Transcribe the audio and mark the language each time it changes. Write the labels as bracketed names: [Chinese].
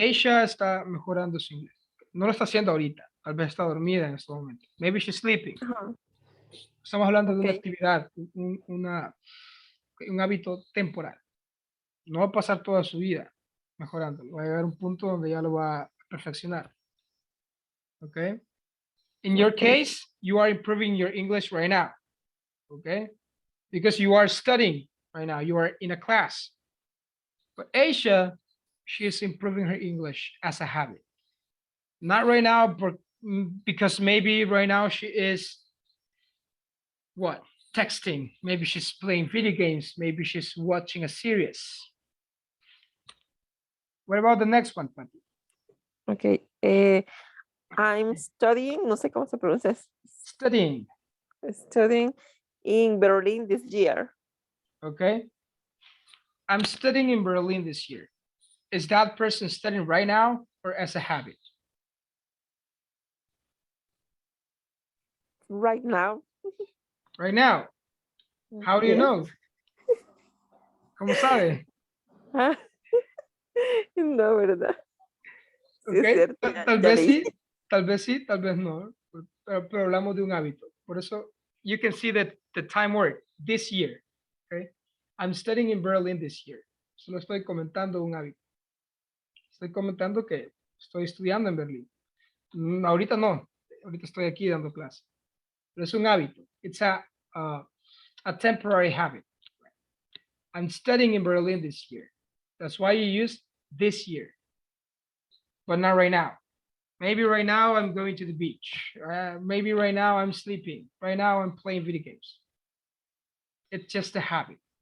[Spanish] Asia está mejorando su inglés. No lo está haciendo ahorita. Tal vez está dormida en este momento. [English] Maybe she's sleeping. [Spanish] Estamos hablando de una actividad, un hábito temporal. No va a pasar toda su vida mejorando. Va a llegar un punto donde ya lo va a perfeccionar. Okay. [English] In your case, you are improving your English right now. Okay. Because you are studying right now. You are in a class. But Asia, she is improving her English as a habit. Not right now, but because maybe right now she is what? Texting. Maybe she's playing video games. Maybe she's watching a series. What about the next one, Patty? Okay. I'm studying, [Spanish] no sé cómo se pronuncia. [English] Studying. Studying in Berlin this year. Okay. I'm studying in Berlin this year. Is that person studying right now or as a habit? Right now. Right now. How do you Yes. know? [Spanish] ¿Cómo sabe? No, ¿verdad? Sí, [English] Okay. [Spanish] es cierto, Tal ya vez leí. sí, tal vez sí, tal vez no. Pero hablamos de un hábito. Por eso, [English] you can see that the time word, this year. Okay. I'm studying in Berlin this year. [Spanish] Solo estoy comentando un hábito. Estoy comentando que estoy estudiando en Berlín. Ahorita no. Ahorita estoy aquí dando clase. Pero es un hábito. [English] It's a temporary habit. I'm studying in Berlin this year. That's why you use this year, but not right now. Maybe right now I'm going to the beach. Maybe right now I'm sleeping. Right now I'm playing video games. It's just a habit.